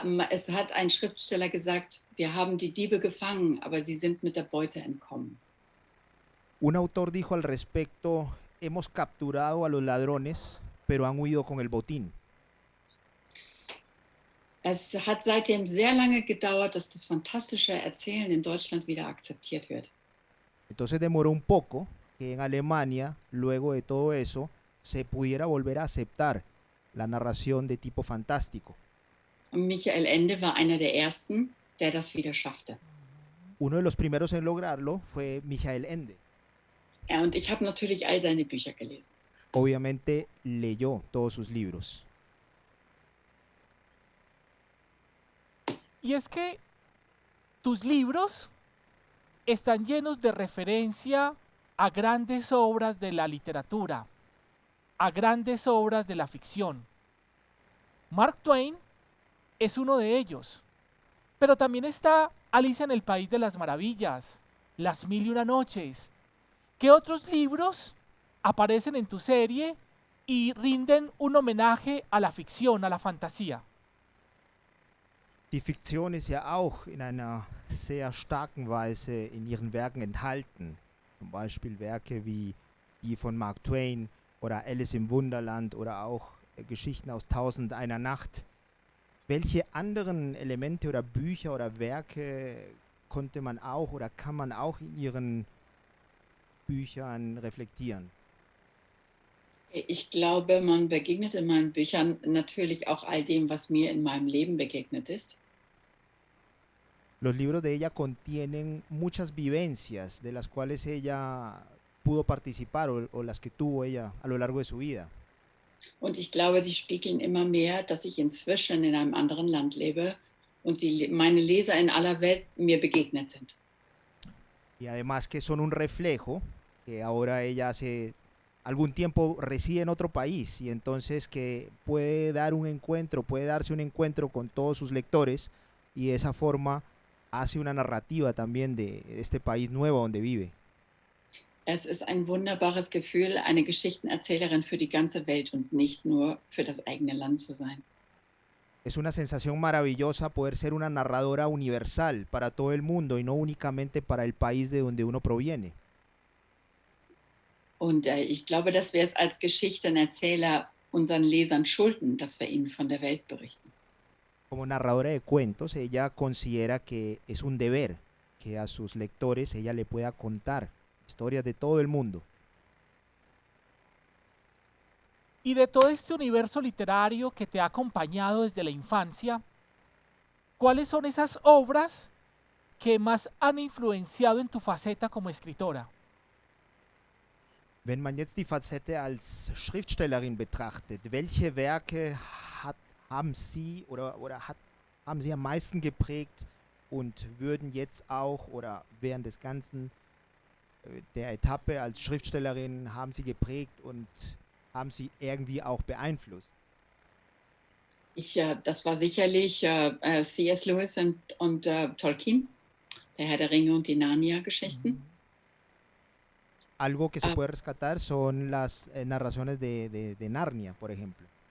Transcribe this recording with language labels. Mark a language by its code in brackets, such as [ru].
[de] Es hat ein Schriftsteller gesagt, wir haben die Diebe gefangen, aber sie sind mit der Beute entkommen. [es] Un autor dijo al respecto, hemos capturado a los ladrones, pero han huido con el botín. [de] Es hat seitdem sehr lange gedauert, dass das fantastische Erzählen in Deutschland wieder akzeptiert wird. [es] Entonces demoró un poco que en Alemania, luego de todo eso, se pudiera volver a aceptar la narración de tipo fantástico. [de] Und Michael Ende war einer der ersten, der das wieder schaffte. [es] Uno de los primeros en lograrlo fue Michael Ende. [de] Und ich habe natürlich all seine Bücher gelesen. [es] Obviamente leyó todos sus libros. Y es que tus libros están llenos de referencia a grandes obras de la literatura, a grandes obras de la ficción. Mark Twain es uno de ellos, pero también está Alicia en el País de las Maravillas, Las Mil y Una Noches. ¿Qué otros libros aparecen en tu serie y rinden un homenaje a la ficción, a la fantasía? [de] Die Fiktion ist ja auch in einer sehr starken Weise in ihren Werken enthalten. Zum Beispiel Werke wie die von Mark Twain oder Alice im Wunderland oder auch Geschichten aus Tausend einer Nacht. Welche anderen Elemente oder Bücher oder Werke konnte man auch oder kann man auch in Ihren Büchern reflektieren? Ich glaube, man begegnet in meinen Büchern natürlich auch all dem, was mir in meinem Leben begegnet ist. [es] Los libros de ella contienen muchas vivencias de las cuales ella pudo participar o las que tuvo ella a lo largo de su vida. [de] Und ich glaube, die spiegeln immer mehr, dass ich inzwischen in einem anderen Land lebe und meine Leser in aller Welt mir begegnet sind. [es] Y además que son un reflejo, que ahora ella hace algún tiempo reside en otro país y entonces que puede darse un encuentro con todos sus lectores y de esa forma hace una narrativa también de este país nuevo donde vive. [de] Es ist ein wunderbares Gefühl, eine Geschichtenerzählerin für die ganze Welt und nicht nur für das eigene Land zu sein. [es] Es una sensación maravillosa poder ser una narradora universal para todo el mundo y no únicamente para el país de donde uno proviene. [de] Und ich glaube, dass wir es als Geschichtenerzähler unseren Lesern schulden, dass wir ihnen von der Welt berichten. [es] Como narradora de cuentos, ella considera que es un deber que a sus lectores ella le pueda contar historias de todo el mundo. Y de todo este universo literario que te ha acompañado desde la infancia, ¿cuáles son esas obras que más han influenciado en tu faceta como escritora? [de] Wenn man jetzt die Facette als Schriftstellerin betrachtet, welche Werke haben Sie haben Sie am meisten geprägt und würden jetzt auch oder während des ganzen der Etappe als Schriftstellerin haben Sie geprägt und haben Sie irgendwie auch beeinflusst? Das war sicherlich C.S. Lewis und Tolkien, der Herr der Ringe und die Narnia-Geschichten. [es] Algo que se puede rescatar son las narraciones de Narnia, por ejemplo.